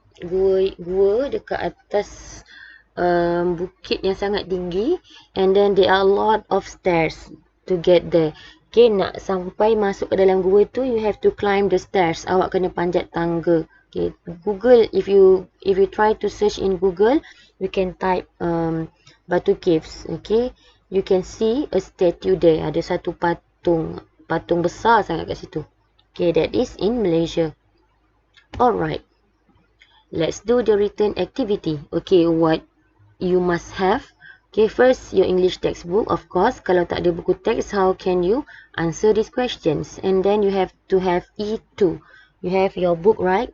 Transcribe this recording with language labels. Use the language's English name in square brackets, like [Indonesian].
[Malay] Gua dekat atas bukit yang sangat tinggi, [English] and then there are a lot of stairs to get there. [Malay] Okay, nak sampai masuk ke dalam gua tu, [English] you have to climb the stairs. [Malay] Awak kena panjat tangga. [English] Okay, Google, if you try to search in Google, you can type Batu Caves. Okay, you can see a statue there. [Malay] Ada satu patung besar sangat kat situ. [English] Okay, that is in Malaysia. Alright, let's do the written activity. Okay, what you must have. Okay, first your English textbook, of course. [Malay] Kalau tak ada buku teks, [English] how can you answer these questions? And then you have to have E2. You have your book, right?